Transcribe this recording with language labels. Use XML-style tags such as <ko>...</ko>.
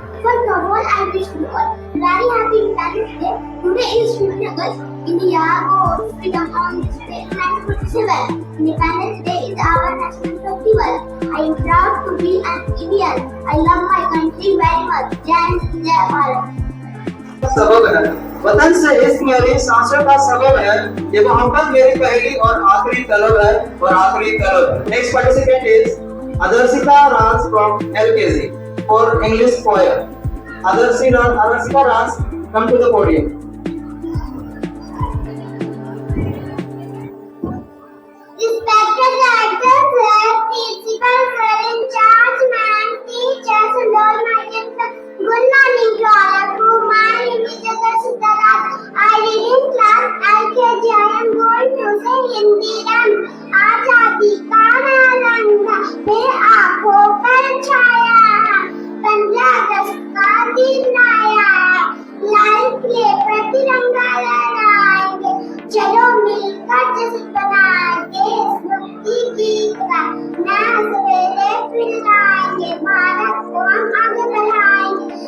<en>First of all, I wish you all very happy Independence Day. Today is 50th August. India got freedom on this day in 1947. Independence Day is our national festival. I am proud to be an Indian. I love my country very much. Jai Bharat.</en> <hi>सबक है, वतन से इश्क मेरी सांसों का सबब है, ये मोहब्बत मेरी पहली और आखिरी तलब है और आखिरी तलब।</hi> <en>Next participant is Adarshika Raj from LKG for English poem. Adarshika Raj, come to the podium. Respected directors, principals, in charge, ma'am, teachers, and all my dear friends. Good morning to all of you. My name is Adarshita Raj. I read in class LKG. I am going to say Hindi rhyme.</en> <hi>आजादी का रंग मेरे आँखों पर छाया है, 15 अगस्त का दिन आया है, लाल किले पर तिरंगा लहराएंगे, चलो मिलकर जश्न मनाएंगे, मुक्ति गीत का नया सवेरे फिर लाएंगे, भारत को हम आगे बढ़ाएंगे।</hi>